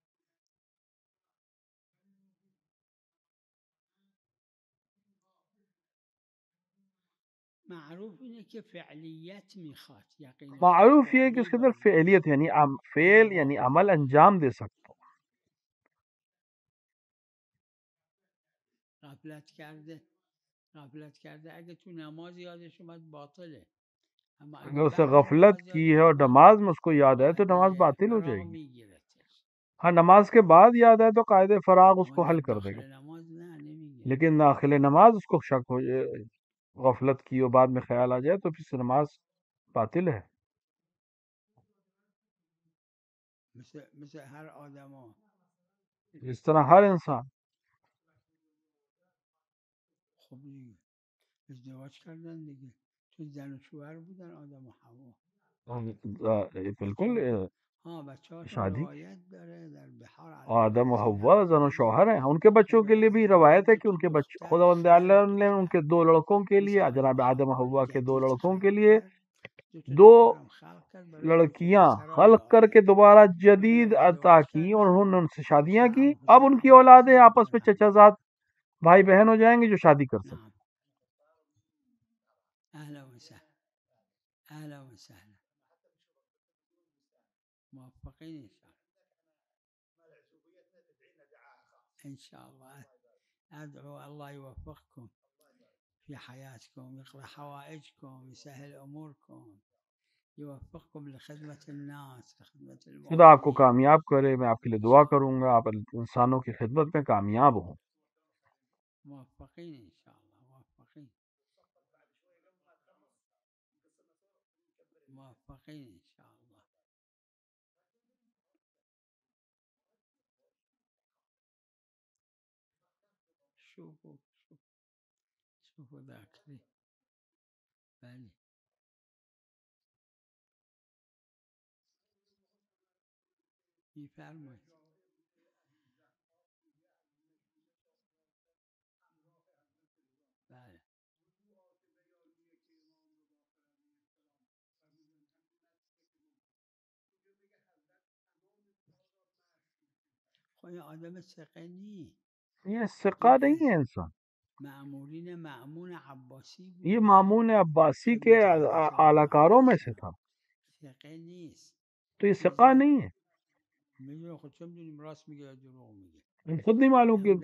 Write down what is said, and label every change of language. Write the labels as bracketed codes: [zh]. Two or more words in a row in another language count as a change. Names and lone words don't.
[fa] معروف اینه که فعلیت میخواد. یقین و شک [ur] معروف یہ ہے کہ فعلی اس کے اندر [fa] باید فعلیت باشه. [ur] یعنی [fa] اگه [ur] فعل یعنی عمل انجام دے سکتا ہو. [fa] غفلت کرده اگه تو نماز یادش اومد باطله. اما [ur] اگر [fa] اگه [ur] اسے بعد غفلت نماز کی [fa] یادش [ur] ہے اور [fa] اومد [ur] نماز میں اس کو یاد آئے تو نماز [fa] قاعده [ur] باطل ہو جائے [fa] فراغ [ur] گی. [fa] میگیرتش. [ur] ہاں نماز کے بعد یاد آئے تو قاعدہ فراغ اس [fa] اما [ur] کو [fa] در [ur] حل کر دے گا، [fa] داخل نماز نه نمیگیره. [ur] لیکن داخل نماز اس کو شک ہو جائے، غفلت کی اور بعد میں خیال آ جائے تو پھر سے نماز باطل ہے. [fa] مثل هر آدم ها. [ur] اس طرح ہر انسان [fa] خب دیگه ازدواج کردن دیگه. تو زن و شوهر بودن آدم و حوا. بالکل ها بچه‌هاشون [ur] شادی [fa] روایت داره در بحار آدم و علیهم [ur] حوا زن و شوہر ہیں، ان کے بچوں کے لیے بھی روایت ہے کہ ان کے بچے خداوند اللہ نے ان کے دو لڑکوں کے لیے، جناب آدم و حوا کے دو لڑکوں کے لیے دو لڑکیاں خلق کر کے دوبارہ جدید عطا کی اور انہوں نے ان سے شادیاں کی. اب ان کی اولادیں آپس میں چچا زاد بھائی بہن ہو جائیں گے جو شادی کر سکیں. [ar] نعم. اهلا وسهلا. اهلا وسهلا. موفقين ان شاء الله. ادعو الله يوفقكم في حياتكم، يقضي حوائجكم، يسهل اموركم، يوفقكم لخدمة الناس، لخدمة [ur] خدا آپ کو [ar] المؤمنين. [ur] کامیاب کرے. میں آپ کے لیے دعا کروں گا آپ انسانوں کی خدمت میں کامیاب ہوں. [ar] موفقين ان شاء الله. موفقين موفقين ان شاء الله. شوفوا ذاكري. [fa] بله میفرمایید. بله خب این آدم ثقه نی. [ur] یہ ثقہ [fa] این [ur] نہیں [fa] از [ur] ہے انسان. [fa] مأمورین مأمون عباسی [ur] یہ [fa] بوده. [ur] مامون عباسی کے [fa] خدمت حضرت صلی اعلی الله [ur] کاروں [fa] علیه [ur] میں سے [fa] وسلم. [ur] تھا، [fa] ثقه نیست. [ur] تو یہ [fa] چیزی [ur] ثقہ نہیں ہے. [fa] میدونه خود چه میدونیم راست میگه یا دروغ میگه. [ur] ہم خود نہیں معلوم کہ